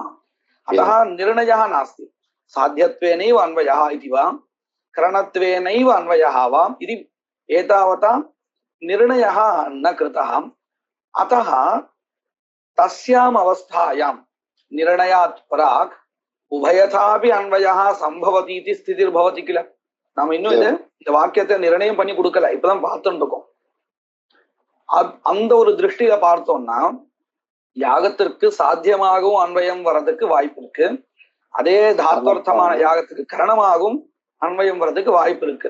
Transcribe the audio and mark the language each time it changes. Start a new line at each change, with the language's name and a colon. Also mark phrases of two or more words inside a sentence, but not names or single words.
Sanskrit: अतः निर्णयः नास्ति साध्यत्वेनैव अन्वयः इति वा करणत्वेनैव अन्वयः वा इति एतावता निर्णयः न कृतः। अतः तस्याम् अवस्थायां निर्णयात् प्राक् उभयथापि अन्वयः सम्भवति इति स्थितिर्भवति किल।
Tamil: நாம இன்னும் இந்த வாக்கியத்தை நிர்ணயம் பண்ணி கொடுக்கல, இப்பதான் பார்த்துட்டு இருக்கோம். அந்த ஒரு திருஷ்டியில பார்த்தோம்னா யாகத்திற்கு சாத்தியமாகவும் அன்வயம் வர்றதுக்கு வாய்ப்பு இருக்கு, அதே தாத்வர்த்தமான யாகத்துக்கு கரணமாகவும் அன்வயம் வர்றதுக்கு வாய்ப்பு இருக்கு.